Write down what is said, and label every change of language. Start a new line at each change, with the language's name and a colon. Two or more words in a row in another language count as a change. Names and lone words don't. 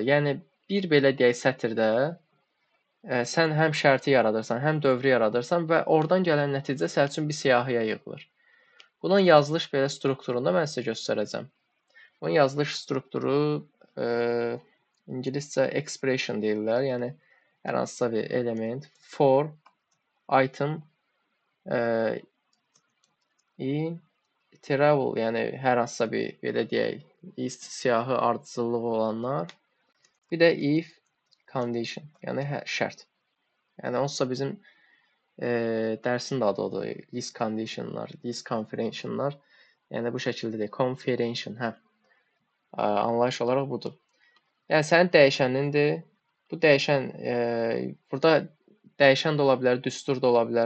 Azerbaijani: Yəni bir belə deyək sətirdə sən həm şərti yaradırsan, həm dövrü yaradırsan və oradan gələn nəticə sənin üçün bir siyahıya yığılır. Bunun yazılış belə strukturunda mən sizə göstərəcəm. Bunun yazılış strukturu ingiliscə expression deyirlər. Yəni hər hansısa bir element
English: for item in travel,
Azerbaijani: yəni hər hansısa bir belə deyək, list siyahı ardıcıllığı olanlar. Bir də
English: if condition,
Azerbaijani: yəni şərt. Yəni onsuz da bizim dərsin də adı odur. List conditionlar, list conferentionlar. Yəni bu şəkildə deyək, conferention, hə. Anlayış olaraq budur. Yəni sənin dəyişənindir. Bu dəyişən burada dəyişən də ola bilər, düstur da ola bilər.